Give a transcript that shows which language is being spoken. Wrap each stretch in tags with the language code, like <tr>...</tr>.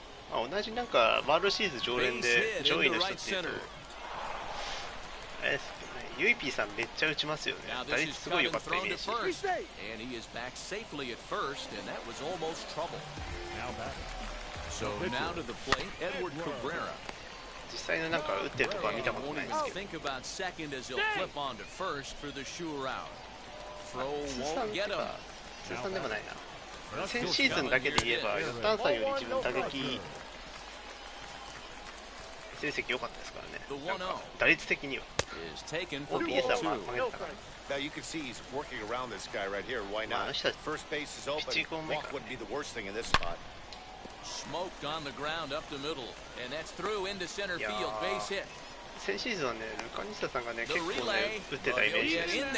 <ja>まあ同じなんかワールドシリーズ常連で上位の人っていうと、あれですけどね、ユイピーさんめっちゃ打ちますよね。打率すごい良かったイメージ。</ja> <en>And he is back safely at first, and that was almost trouble. So now to the plate, Edward Cabrera.</en> <ja>実際のなんか打ってるとこは見たことないですけど。</ja> <en>Think about second as he'll flip on to first for the sure out. Throw won't get him.</en> <ja>通算でもないな。先シーズンだけで言えばヨッタンさんより自分打撃成績良かったですからね。なんか打率的には OPS はまあ負けたから。</ja> <en>Now you can see he's working around this guy right here. Why not? First base is open. Walk wouldn't be the worst thing in this spot. Smoked on the ground up the middle, and that's through into center field, base hit.</en> <ja>先シーズンはね、ルカニスタさんがね、結構ね、打ってたイメージです。</ja>